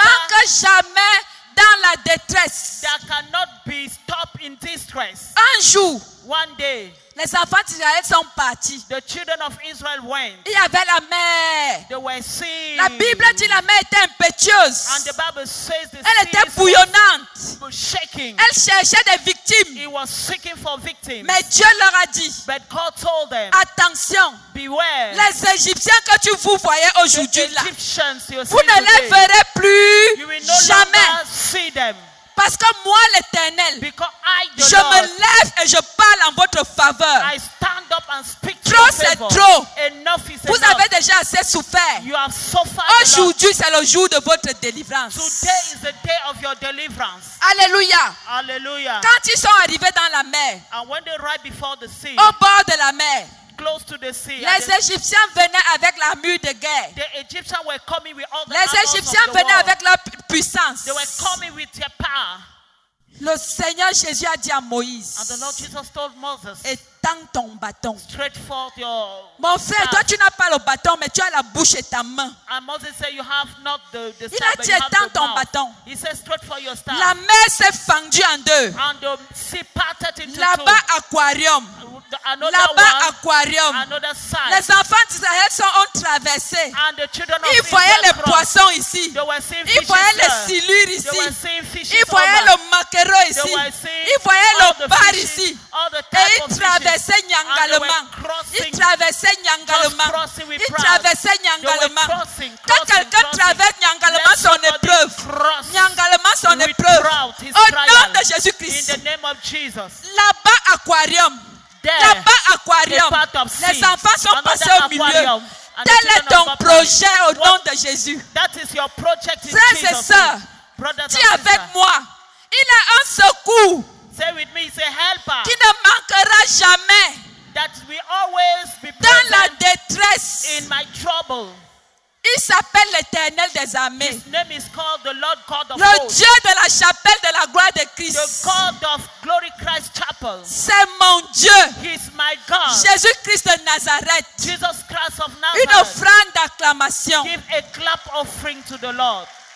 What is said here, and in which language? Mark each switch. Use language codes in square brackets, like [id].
[fr] manque jamais dans la détresse. [en] that cannot be stopped in distress. [fr] Un jour, [en] One day, [fr] les enfants d'Israël sont partis. [en] the children of Israel went. [fr] Il y avait la mer. [en] They were seeing. [fr] La Bible dit la mer était impétueuse. [en] And the Bible says the [fr] Elle était [en] sea [fr] bouillonnante. [en] was shaking. [fr] Elle cherchait des victimes. [en] He was seeking for victims. [fr] Mais Dieu leur a dit, [en] But God told them, [fr] attention, [en] beware. [fr] les Égyptiens que tu vous voyez [en] The [fr] aujourd'hui là, [en] Egyptians you [fr] vous [en] see [fr] ne les [en] today, [fr] verrez plus [en] you will no [fr] jamais. [en] longer see them. [fr] Parce que moi, l'Éternel, [en] Because I, the [fr] je [en] Lord, [fr] me lève et je parle en votre faveur. [en] I stand up and speak to [fr] Trop, [en] your [fr] c'est [en] favor. [fr] trop. [en] Enough is [fr] Vous [en] enough. [fr] avez déjà assez souffert. [en] You have suffered enough. [fr] Aujourd'hui, c'est le jour de votre délivrance. [en] Today is the day of your deliverance. [fr] Alléluia. [en] Hallelujah. [fr] Quand ils sont arrivés dans la mer, [en] And when they ride before the sea, [fr] au bord de la mer, [en] close to the sea, and [fr] les Égyptiens venaient avec la mue de guerre. [en] the Egyptians were coming with all the [fr] Les [en] arrows [fr] Égyptiens [en] of the [fr] venaient [en] world. [fr] avec leur puissance. [en] They were coming with their power. [fr] Le Seigneur Jésus a dit à [en] And the [fr] Moïse, [en] Lord Jesus told Moses, [fr] étends ton bâton. [en] stretch forth your [fr] Mon frère, toi tu n'as pas le bâton, mais tu as la bouche et ta main. [en] And Moses said, you have not the [fr] Il [en] staff, [fr] a [en] but [fr] dit, [en] you have [fr] étends [en] the [fr] ton [en] mouth. [fr] bâton. [en] He said, stretch for your staff. [fr] La mer s'est fendue en deux. [en] And the sea parted into [fr] Là-bas, aquarium. [en] two. Another [fr] Là-bas, [en] one, [fr] aquarium. [en] another side. [fr] Les enfants d'Israël ont traversé. [en] And the children of [fr] Ils voyaient [en] Israel [fr] les [en] crossed. [fr] poissons ici. [en] They were seeing [fr] Ils [en] fishes [fr] voyaient les [en] there. [fr] silures [en] They [fr] ici. [en] were seeing fishes [fr] Ils voyaient [en] over. [fr] le maquereau ici. [en] They were seeing [fr] Ils voyaient [en] all [fr] le [en] the [fr] bar [en] fishes, [fr] ici. [en] all the [fr] Et [en] type [fr] ils [en] of fishes. [fr] traversaient [en] And they were [fr] Nyangalema. [en] crossing, [fr] Ils traversaient Nyangalema. [en] just crossing with [fr] Ils [en] pride. [fr] traversaient [en] They were [fr] Nyangalema. [en] crossing, [fr] Quand [en] crossing, [fr] quelqu'un [en] crossing. [fr] traverse Nyangalema, [en] Let [fr] son [en] somebody [fr] épreuve. [en] cross [fr] Nyangalema, son [en] with [fr] épreuve. [en] proud his [fr] Au [en] trial. [fr] nom de [en] In [fr] Jésus-Christ. [en] the name of Jesus. [fr] Là-bas, aquarium. [en] There, [fr] Là-bas, aquarium. [en] a part of sea. [fr] Les enfants sont [en] Another [fr] passés au milieu. [en] aquarium. And the [fr] Tel est [en] children [fr] ton [en] of God [fr] projet au nom [en] What- [fr] de Jésus. [en] That is your project in [fr] Frères et [en] Jesus' [fr] sœurs, [en] name. Brothers [fr] dis [en] and [fr] avec [en] sisters, [fr] moi, il est un secours [en] say with me, say helper. [fr] qui ne manquera jamais [en] That will always be [fr] dans la [en] present [fr] détresse. [en] in my trouble. [fr] Il s'appelle l'Éternel des armées. [en] His name is called the Lord God of [fr] Le [en] hosts. [fr] Dieu de la chapelle de la gloire de [en] The [fr] Christ. [en] God of Glory Christ Chapel. [fr] C'est mon Dieu. [en] He is my God. [fr] Jésus-Christ de Nazareth. [en] Jesus Christ of [fr] Une [en] Nazareth. [fr] offrande d'acclamation. [en] Give a clap offering to the Lord.